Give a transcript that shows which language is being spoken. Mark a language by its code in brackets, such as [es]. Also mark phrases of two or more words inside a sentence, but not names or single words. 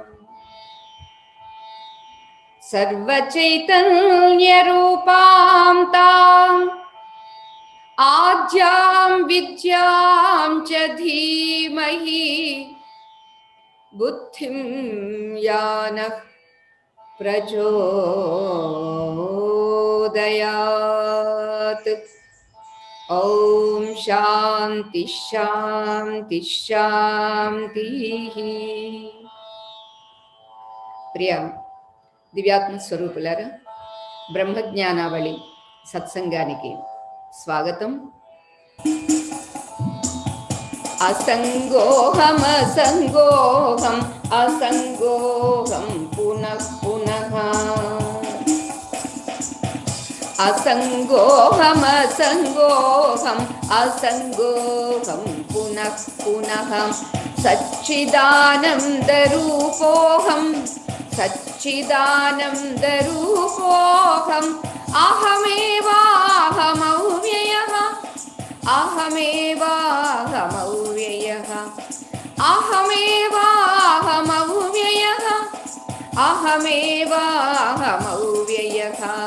[sa] सर्वचैतन्य रूपां तां आद्यां विद्यां च धीमहि बुद्धिं यानः प्रचोदयात्। ओम शांति शांति शांतिः। [te] प्रिय దివ్యాత్మ స్వరూపులారా, బ్రహ్మజ్ఞానావళి సత్సంగానికి స్వాగతం. [sa] అసంగోహం అసంగోహం అసంగోహం పునః పునః. అసంగోహం అసంగోహం అసంగోహం పునః పునః. సచ్చిదానంద రూపోహం सच्चिदानन्दरूपोऽहम् अहमेवाहमव्ययः अहमेवाहमव्ययः अहमेवाहमव्ययः अहमेवाहमव्ययः.